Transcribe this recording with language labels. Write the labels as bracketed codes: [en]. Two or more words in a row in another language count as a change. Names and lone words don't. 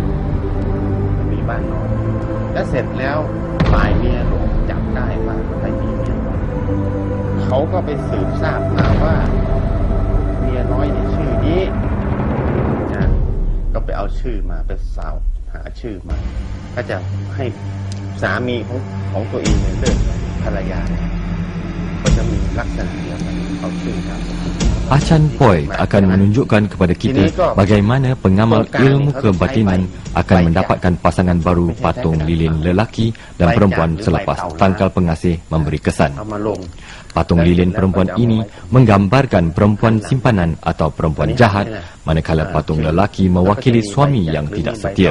[th] มีบ้านนอนแล้วเสร็จแล้วฝ่ายเมียหลวงจับได้ว่าไปมีเมียน้อยเขาก็ไปสืบทราบมาว่าเมียน้อยในชื่อนี้นะก็ไปเอาชื่อมาไปสาวหาชื่อมาก็จะให้สามีของตัวเองเลิกภรรยาก็จะมีลักษณะเดียวกันเอาชื่อครับ [ms] Achan Poi akan menunjukkan kepada kita bagaimana pengamal ilmu kebatinan akan mendapatkan pasangan baru patung lilin lelaki dan perempuan selepas tangkal pengasih memberi kesan. Patung lilin perempuan ini menggambarkan perempuan simpanan atau perempuan jahat, manakala patung lelaki mewakili suami yang tidak setia.